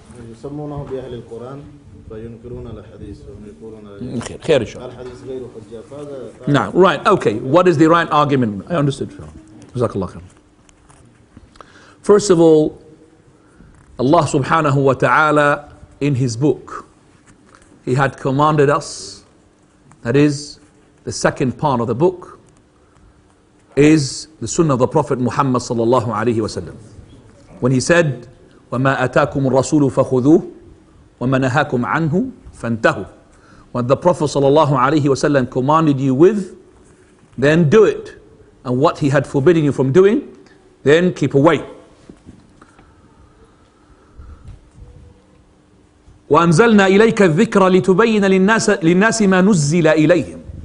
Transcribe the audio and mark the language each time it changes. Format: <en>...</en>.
<ar>يسمونه بأهل القرآن فينكرون الحديث ويقولون خير إن شاء الله. الحديث غير حجة فهذا.</ar> <en>Now, right, okay. What is the right argument? I understood. Jazakallah khair. First of all, Allah subhanahu wa ta'ala in His book, He had commanded us, that is, the second part of the book is the Sunnah of the Prophet Muhammad sallallahu alayhi wa sallam. When he said,</en> <ar>وَمَا أَتَاكُمُ الرَّسُولُ فَخُذُوهُ وَمَا نَهَاكُمْ عَنْهُ فَانْتَهُوا.</ar> <en>What the Prophet sallallahu alayhi wa sallam commanded you with, then do it. And what he had forbidden you from doing, then keep away.</en> <ar>وَأَنزَلْنَا إِلَيْكَ الذِّكْرَ لِتُبَيِّنَ لِلنَّاسِ مَا نُزِّلَ إِلَيْهِمْ.</ar>